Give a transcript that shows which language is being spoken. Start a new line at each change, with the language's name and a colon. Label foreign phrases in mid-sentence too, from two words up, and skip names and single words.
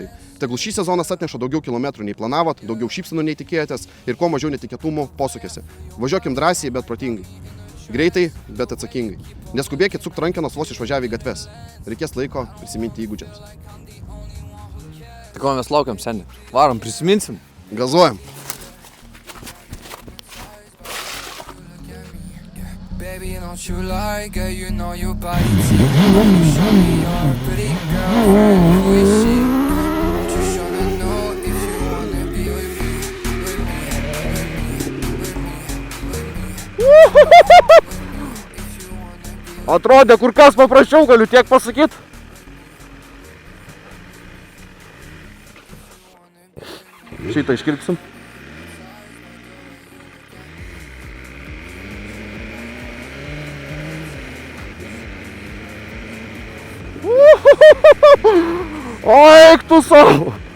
Lithuanian: Tegul šį sezoną atneša daugiau kilometrų nei planavot, daugiau šypsenų nei tikėjotės ir kuo mažiau netikėtumų posūkiuose. Važiuokim drąsiai, bet protingai. Greitai, bet atsakingai. Neskubėkit sukti rankenos vos išvažiavę į gatves. Reikės laiko prisiminti įgūdžiams. Tai ko mes laukiam, seniai? Varom, prisiminsim. Gazuojam.
English: Baby, don't you lie, girl, you know your body tea. You show me you're a pretty girl. Who is she? Don't you should know if you wanna be with me.
Lithuanian: Atrodė kur kas paprasčiau, galiu tiek pasakyti. Šitą iškirpsim. O, eik tu savo.